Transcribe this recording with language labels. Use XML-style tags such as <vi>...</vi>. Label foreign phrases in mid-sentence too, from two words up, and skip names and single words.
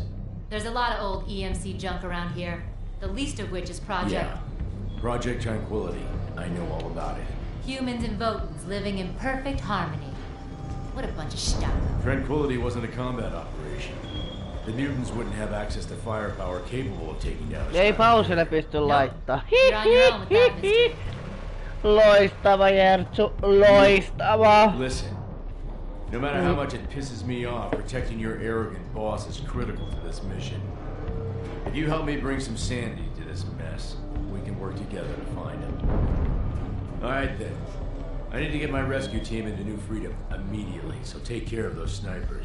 <en>There's a lot of old EMC junk around here, the least of which is Project... Yeah. Project Tranquility. I know all about it. Humans and Votans living in perfect harmony. What a bunch of stuff. Tranquility wasn't a combat operation. The mutants wouldn't have access to firepower capable of taking down a</en> <fi>Ei</fi> <en>strato.</en> <fi>pauselle pysty laittaa.</fi> <en>You're on your own with that, mister.</en> <fi>Loistava, Jertsu. Loistava.</fi> <en>Listen, no matter how much it pisses me off, protecting your arrogant boss is critical to this mission. If you help me bring some sanity to this mess, we can work together to find him. Alright then. I need to get my rescue team into New Freedom immediately, so take care of those snipers.</en>